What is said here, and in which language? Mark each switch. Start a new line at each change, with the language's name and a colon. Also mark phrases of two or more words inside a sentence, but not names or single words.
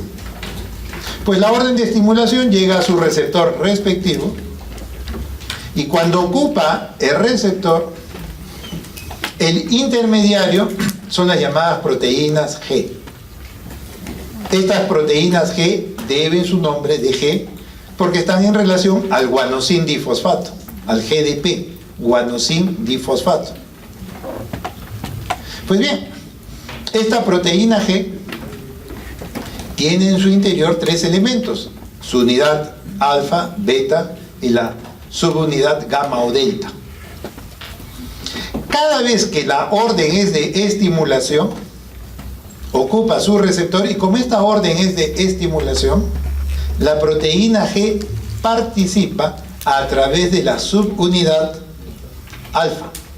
Spanish: Pues la orden de estimulación llega a su receptor respectivo y cuando ocupa el receptor, el intermediario son las llamadas proteínas G. Estas proteínas G deben su nombre de G porque están en relación al guanosin difosfato, al GDP, guanosin difosfato. Pues bien, esta proteína G tiene en su interior tres elementos: su unidad alfa, beta y la subunidad gamma o delta. Cada vez que la orden es de estimulación, ocupa su receptor y como esta orden es de estimulación, la proteína G participa a través de la subunidad alfa.